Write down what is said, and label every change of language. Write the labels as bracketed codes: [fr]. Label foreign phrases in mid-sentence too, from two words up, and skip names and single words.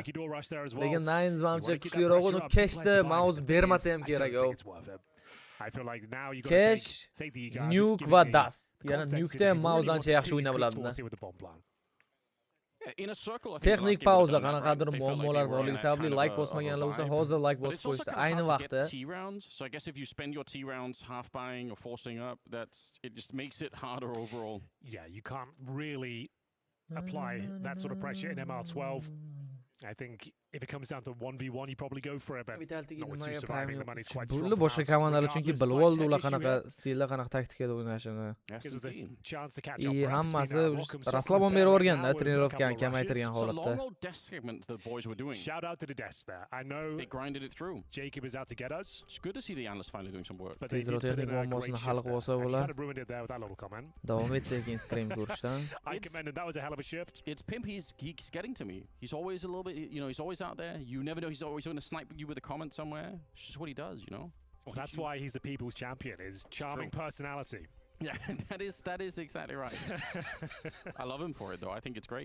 [uz] Lekin Nines mamcha kuchliroq uni keshdi, mouse bermasa ham kerak. Cash, Nuke va Dust. Yana Nuke'da ham mouse ancha yaxshi o'yna biladi-da. Texnik pauza, qanaqadir muammolar borligi sababli like bosmaganlar bo'lsa, hozir like bosib qo'yishdi. Ayni vaqtda. [en] So I guess if you spend your T rounds half buying or forcing up, it just makes it harder overall. Yeah, you can't really apply that sort of pressure in MR12. I think if it comes down to 1v1, you probably go for it, but not with two surviving, the money's quite strong. [uz] Boshqa komandalar chunki bilib oldi ular qanaqa stilda, qanaqa taktikada o'ynashini. Hammasi raslabon berib o'rganda, trenirovkani kamaytirgan holatda. [en] Shout out to the desk there. I know they grinded it through. Jacob is out to get us. It's good to see the analysts finally doing some work. But they did [uz] texnik muammosini hal qilib olsa bo'lar. [en] Ruined it there with that little comment. [uz] Davom etsak stream ko'rishdan. [en] I commended that was a hell of a shift. It's pimp. He's getting to me. He's always a little bit, you know, he's always out there. You never know, he's always going to snipe you with a comment somewhere. It's just what he does, you know. Well, that's why he's the people's champion, his charming personality. Yeah, that is exactly right. I love him for it, though. I think it's great.